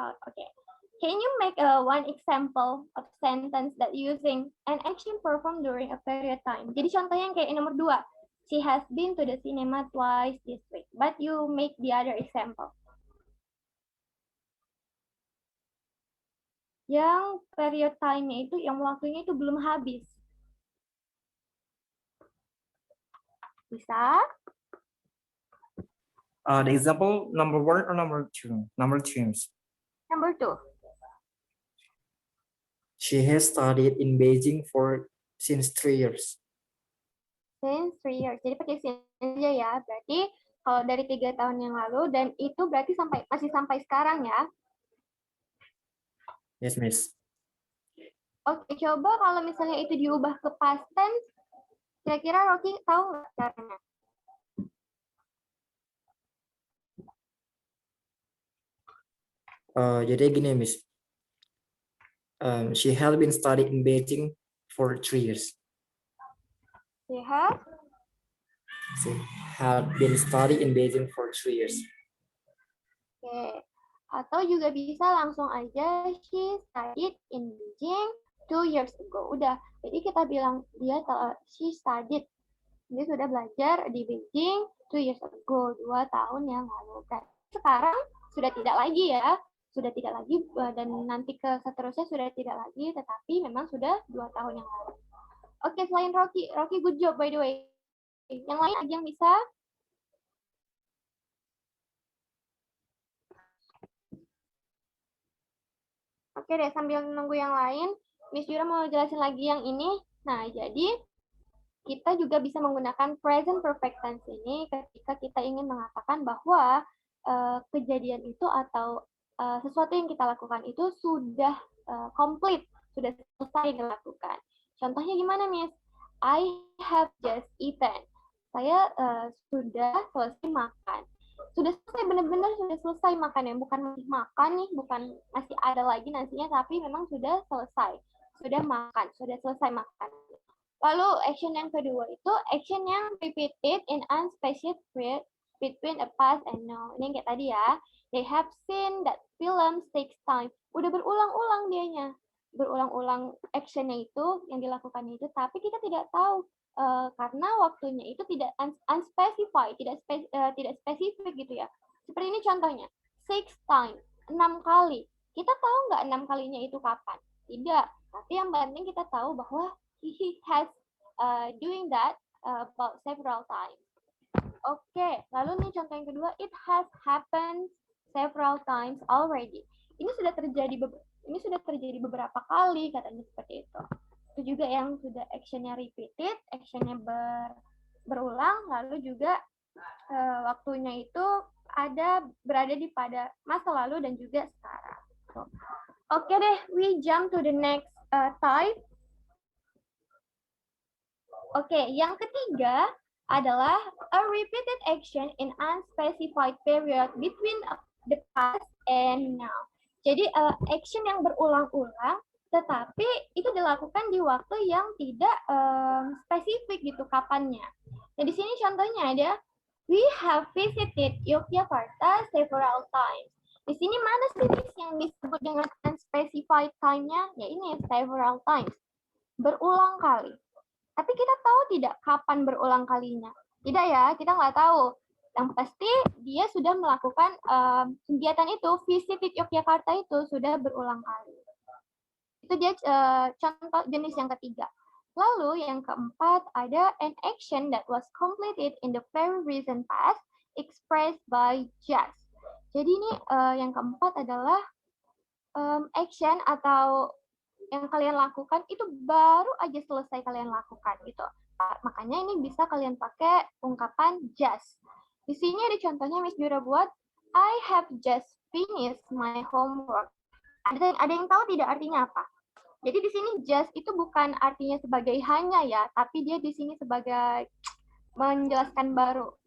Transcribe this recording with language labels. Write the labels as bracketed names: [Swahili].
[English] Okay. Can you make one example of sentence that using an action performed during a period time? [Indonesian] Jadi contohnya yang kayak nomor 2. [English] She has been to the cinema twice this week. But you make the other example. [Indonesian] Yang period time-nya itu, yang waktunya itu belum habis. Bisa? [English] The example number 1 or number 2? Number 2. Number 2. She has studied in Beijing since 3 years. Since 3 years. [Indonesian] Jadi pakai since aja ya. Berarti kalau dari 3 tahun yang lalu, dan itu berarti masih sampai sekarang ya. [English] Yes, Miss. [Indonesian] Oke, coba kalau misalnya itu diubah ke past tense, kira-kira Rocky tahu nggak caranya? Jadi gini, Miss. [English] She had been studying in Beijing for 3 years. She had been studying in Beijing for 3 years. [Indonesian] Oke. Atau juga bisa langsung aja [English] she studied in Beijing 2 years ago. [Indonesian] Udah. Jadi kita bilang [English] she studied. [Indonesian] Dia sudah belajar di Beijing [English] 2 years ago, [Indonesian] 2 tahun yang lalu. Berarti sekarang sudah tidak lagi ya. Sudah tidak lagi, dan nanti ke seterusnya sudah tidak lagi, tetapi memang sudah 2 tahun yang lalu. Oke, selain Rocky [English] good job by the way. [Indonesian] Yang lain lagi yang bisa? Oke deh, sambil nunggu yang lain, Miss Jura mau jelasin lagi yang ini. Nah, jadi kita juga bisa menggunakan present perfect tense ini ketika kita ingin mengatakan bahwa kejadian itu atau sesuatu yang kita lakukan itu sudah komplit, sudah selesai dilakukan. Contohnya gimana, Miss? I have just eaten. Saya sudah selesai makan. Sudah selesai, benar-benar sudah selesai makannya. Bukan masih makan nih, bukan masih ada lagi nasinya, tapi memang sudah selesai. Sudah makan, sudah selesai makan. Lalu action yang kedua itu action yang [English] repeated in unspecified period between a past and now. [Indonesian] Ini yang kayak tadi ya. [English] They have seen that film takes time. [Indonesian] Udah berulang-ulang dianya. Berulang-ulang actionnya itu, yang dilakukan itu, tapi kita tidak tahu karena waktunya itu tidak unspecified, tidak spesifik gitu ya. Seperti ini contohnya. [English] 6 times, [Indonesian] 6 kali. Kita tahu nggak 6 kalinya itu kapan? Tidak. Tapi yang penting kita tahu bahwa [English] he has doing that about several times. [Indonesian] Oke, lalu nih contoh yang kedua, [English] it has happened several times already. [Indonesian] Ini sudah terjadi beberapa kali, katanya seperti itu. Itu juga yang sudah actionnya repeated, actionnya berulang, lalu juga waktunya itu berada di pada masa lalu dan juga sekarang. [English] Oke deh, we jump to the next type. [Indonesian] Oke, yang ketiga adalah [English] a repeated action in unspecified period between the past and now. [Indonesian] Jadi action yang berulang-ulang, tetapi itu dilakukan di waktu yang tidak spesifik gitu kapannya. Nah di sini contohnya ada, [English] we have visited Yogyakarta several times. [Indonesian] Di sini mana sih yang disebut dengan unspecified time-nya? Ya ini [English] several times, [Indonesian] berulang kali. Tapi kita tahu tidak kapan berulang kalinya? Tidak ya, kita nggak tahu. Yang pasti dia sudah melakukan kegiatan itu, visit Yogyakarta itu sudah berulang kali. Itu dia contoh jenis yang ketiga. Lalu yang keempat ada [English] an action that was completed in the very recent past expressed by just. [Indonesian] Jadi ini yang keempat adalah action atau yang kalian lakukan itu baru aja selesai kalian lakukan gitu. Makanya ini bisa kalian pakai ungkapan just. Di sini ada contohnya Miss Jura buat, [English] I have just finished my homework. [Indonesian] Ada yang tahu tidak artinya apa? Jadi di sini just itu bukan artinya sebagai hanya ya, tapi dia di sini sebagai menjelaskan baru.